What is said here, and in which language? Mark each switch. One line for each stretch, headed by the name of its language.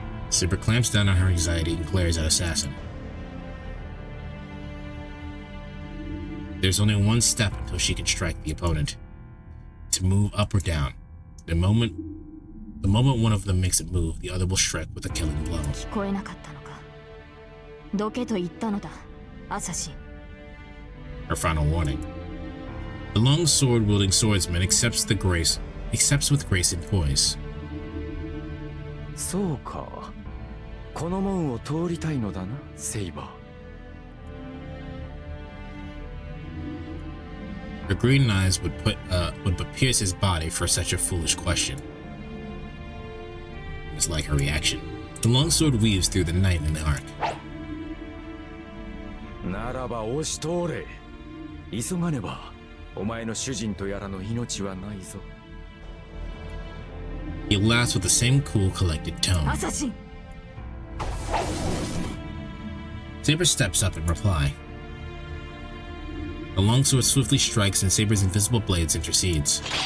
English: Saber clamps down on her anxiety and glares at Assassin. There's only one step until she can strike the opponent. To move up or down. The moment one of them makes a move, the other will strike with a killing blow.
Japanese: 聞こえなかったのか。どけと言ったのだ、アサシン。
English: Her final warning. The long sword-wielding swordsman accepts with grace and poise.
Japanese: そうか。この門を通りたいのだな、セイバー。
English: Her green eyes would but pierce his body for such a foolish question. It's like her reaction. The longsword weaves through the night in the arc.
Japanese: ならば押し通れ。急がねば、お前の主人とやらの命はないぞ。
English: He laughs with the same cool, collected tone.
Japanese: アサシン。
English: Saber steps up in reply. The longsword swiftly strikes and Saber's invisible blades intercedes.